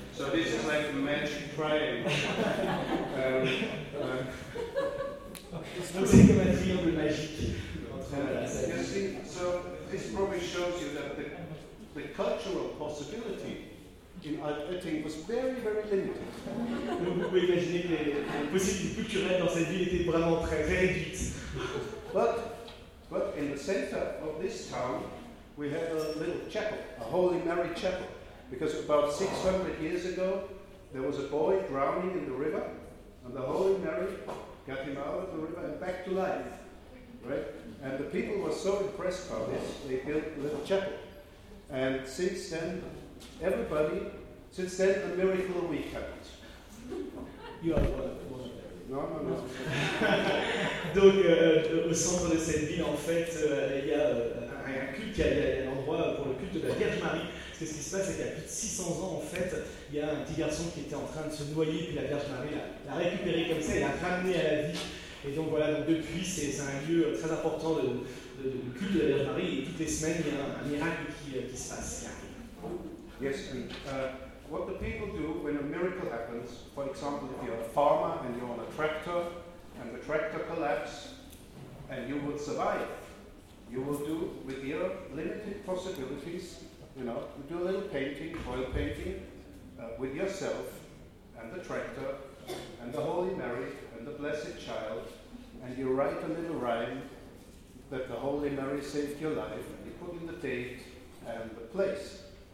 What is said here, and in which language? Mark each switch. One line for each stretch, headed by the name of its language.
English: So this is like a magic triangle. It's like a triangle magique. You see, so this probably shows you that the cultural possibility in Alt-Ettingen was very, very limited.
French: Donc vous pouvez imaginer que les possibilités culturelles dans cette ville étaient vraiment très réduites.
English: But in the center of this town, we had a little chapel, a Holy Mary chapel, because about 600 years ago, there was a boy drowning in the river, and the Holy Mary got him out of the river and back to life, right? And the people were so impressed by this, they built a little chapel. And since then, everybody, since then, a miracle week happens. You are one of them. No.
French: Donc, au centre de cette ville, en fait, il y a un culte, il y a un endroit pour le culte de la Vierge Marie. Parce que ce qui se passe, c'est qu'il y a plus de 600 ans, en fait, il y a un petit garçon qui était en train de se noyer, puis la Vierge Marie l'a récupéré comme ça, et l'a ramené à la vie. Et donc voilà, donc depuis, c'est un lieu très important de culte de la Vierge Marie. Et toutes les semaines, il y a un miracle qui se passe.
English: Yes, and what the people do when a miracle happens, for example, if you're a farmer and you're on a tractor and the tractor collapses and you would survive, you will do with your limited possibilities, you know, you do a little painting, oil painting, with yourself and the tractor and the Holy Mary and the Blessed Child, and you write a little rhyme that the Holy Mary saved your life, and you put in the date and the place.